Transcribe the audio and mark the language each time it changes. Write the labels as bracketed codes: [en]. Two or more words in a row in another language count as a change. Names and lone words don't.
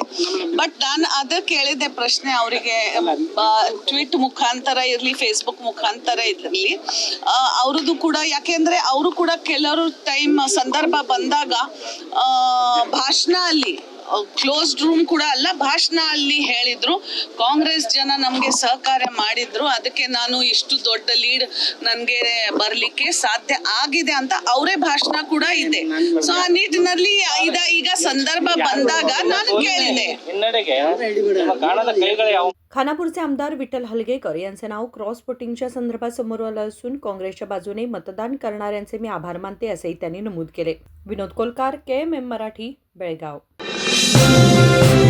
[kn] ಬಟ್ ನಾನು ಅದಕ್ಕೆ ಕೇಳಿದೆ ಪ್ರಶ್ನೆ ಅವರಿಗೆ, ಟ್ವೀಟ್ ಮುಖಾಂತರ ಇರಲಿ, ಫೇಸ್ಬುಕ್ ಮುಖಾಂತರ ಇರಲಿ, ಅವ್ರದ್ದು ಕೂಡ, ಯಾಕೆಂದರೆ ಅವರು ಕೂಡ ಕೆಲವರು ಟೈಮ್ ಸಂದರ್ಭ ಬಂದಾಗ ಭಾಷಣ ಅಲ್ಲಿ [en] closed room [kn] ಕೂಡ ಅಲ್ಲ, ಭಾಷಣ ಅಲ್ಲಿ ಹೇಳಿದ್ರು ಕಾಂಗ್ರೆಸ್ ಜನ ನಮಗೆ ಸಹಕಾರ ಮಾಡಿದ್ರು, ಅದಕ್ಕೆ ನಾನು ಇಷ್ಟು ದೊಡ್ಡ ಲೀಡ್ ನನಗೆ ಬರಲಿಕ್ಕೆ ಸಾಧ್ಯ ಆಗಿದೆ ಅಂತ ಅವರೇ ಭಾಷಣ ಕೂಡ ಇದೆ. ಸೊ ಆ ನಿಟ್ಟಿನಲ್ಲಿ ಈಗ ಸಂದರ್ಭ ಬಂದಾಗ ನಾನು ಕೇಳಿದೆ. [mr] खानापूरचे आमदार विठ्ठल हलगेकर यांचे नाव [en] cross votingच्या [mr] संदर्भात समोर आलं असून काँग्रेसच्या बाजूने मतदान करणाऱ्यांचे मी आभार मानते असेही त्यांनी नमूद केले. विनोद कोलकार, KMM मराठी, बेळगाव.